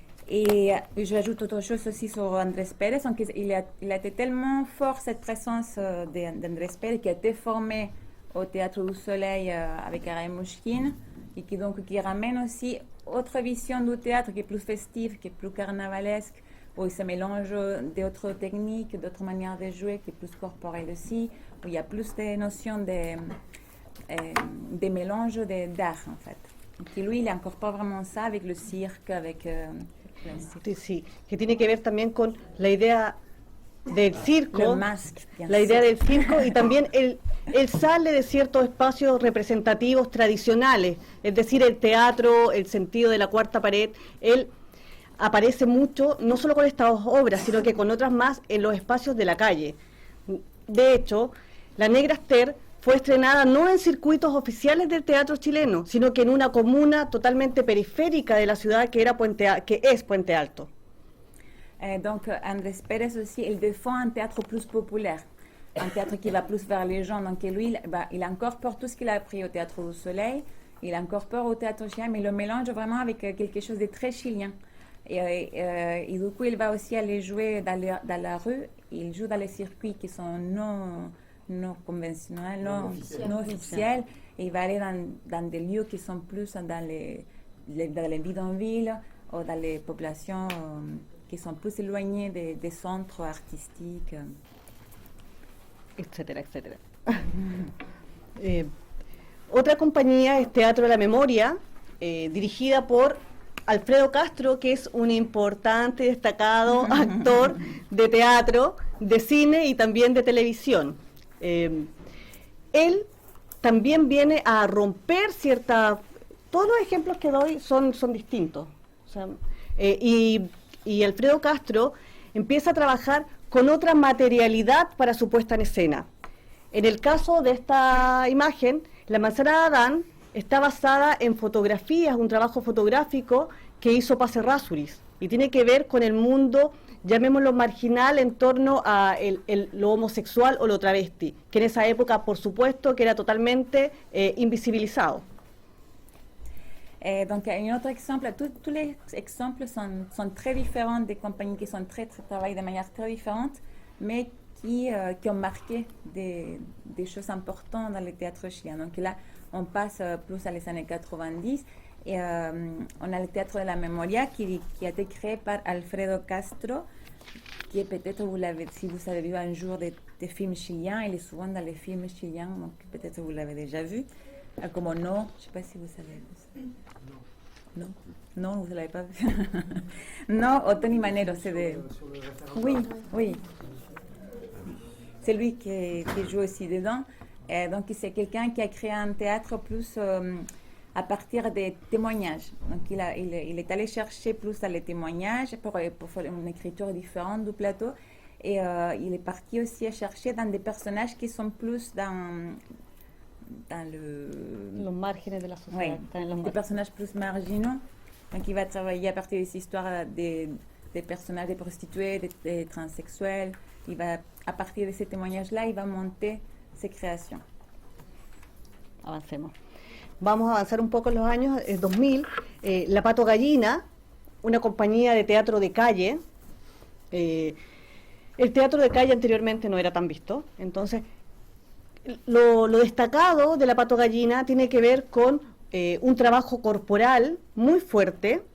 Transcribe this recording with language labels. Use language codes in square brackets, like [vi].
[fr] Et j'ajoute autre chose aussi sur Andrés Pérez, donc il a été tellement fort cette présence d'Andrés Pérez qui a été formé au Théâtre du Soleil avec Ariane Mouchkine et qui ramène aussi autre vision du théâtre qui est plus festive, qui est plus carnavalesque, où il se mélange d'autres techniques, d'autres manières de jouer, qui est plus corporelle aussi, où il y a plus de notions de mélange d'art en fait. Et lui, il incorpore vraiment ça avec le cirque, avec... [es] Sí, que tiene que ver también con la idea del circo, la idea del circo, y también él sale de ciertos espacios representativos tradicionales, es decir, el teatro, el sentido de la cuarta pared. Él aparece mucho, no solo con estas obras, sino que con otras más en los espacios de la calle. De hecho, La Negra Esther fue estrenada no en circuitos oficiales del teatro chileno, sino que en una comuna totalmente periférica de la ciudad que es Puente Alto. [fr] Donc Andrés Pérez aussi, il défend un théâtre plus populaire, un théâtre qui va plus vers les gens. Donc lui, il incorpore tout ce qu'il a appris au Théâtre du Soleil, il incorpore au théâtre chilien, mais il le mélange vraiment avec quelque chose de très chilien. Et du coup, il va aussi aller jouer dans la rue, il joue dans les circuits qui sont non conventionnels, non officiels, et il va aller dans des lieux qui sont plus dans les bidonvilles ou dans les populations qui sont plus éloignées des centres artistiques. Etcétera, etcétera. [es] Otra compañía es Teatro de la Memoria, dirigida por Alfredo Castro, que es un importante y destacado actor de teatro, de cine y también de televisión. Él también viene a romper todos los ejemplos que doy son distintos. O sea, y Alfredo Castro empieza a trabajar con otra materialidad para su puesta en escena. En el caso de esta imagen, La Manzana de Adán está basada en fotografías, un trabajo fotográfico que hizo Paz Errázuriz, y tiene que ver con el mundo, llamémoslo marginal, en torno a lo homosexual o lo travesti, que en esa época, por supuesto, que era totalmente invisibilizado. [fr] Donc, un autre exemple, tous les exemples sont très différents, des compagnies qui travaillent de manière très différente, mais qui ont marqué des choses importantes dans le théâtre chilien. Donc là, on passe plus à les années 90 et on a le Théâtre de la Memoria qui a été créé par Alfredo Castro, qui est peut-être, si vous avez vu un jour des films chiliens, il est souvent dans les films chiliens, donc peut-être vous l'avez déjà vu. [es] Como no, [fr] je sais pas si vous savez. No, no, vous l'avez pas vu. No, o Tony Manero, c'est de... Oui, oui. C'est lui qui joue aussi dedans. Donc c'est quelqu'un qui a créé un théâtre plus à partir des témoignages. Donc il est allé chercher plus dans les témoignages pour faire une écriture différente du plateau. Et il est parti aussi à chercher dans des personnages qui sont plus dans [es] los márgenes de la sociedad. [fr] Oui, des personnages plus marginaux. Donc il va travailler à partir des histoires des personnages, des prostituées, des transsexuels. Il va, à partir de ces témoignages-là, il va monter ses créations. [es] Avancemos. Vamos a avanzar un poco en los años 2000. La Pato Gallina, una compañía de teatro de calle. El teatro de calle anteriormente no era tan visto. Entonces, lo destacado de la Pato Gallina tiene que ver con un trabajo corporal muy fuerte.